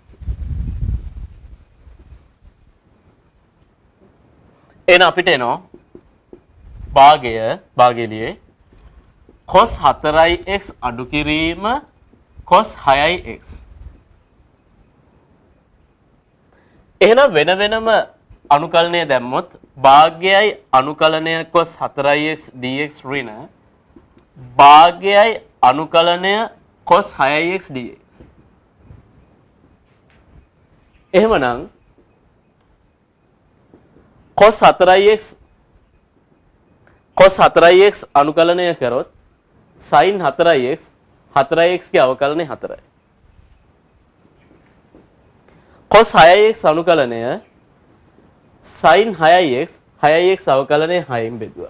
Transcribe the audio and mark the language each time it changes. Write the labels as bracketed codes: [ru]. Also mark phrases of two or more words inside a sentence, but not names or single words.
[si] එන අපිට එනවා භාගයලියේ cos 4x අඩු කිරීම cos 6x. එහෙනම් වෙන වෙනම අනුකලනය දැම්මොත් භාගයයි අනුකලනය cos 4x dx ඍණ භාගයයි අනුකලනය cos 6x dx. එහෙමනම් cos 4x අනුකලනය කරොත් sin 4x 4x ගේ අවකලනය 4යි. cos 6x අනුකලනය sin 6x 6x අවකලනය 6න් බෙදුවා.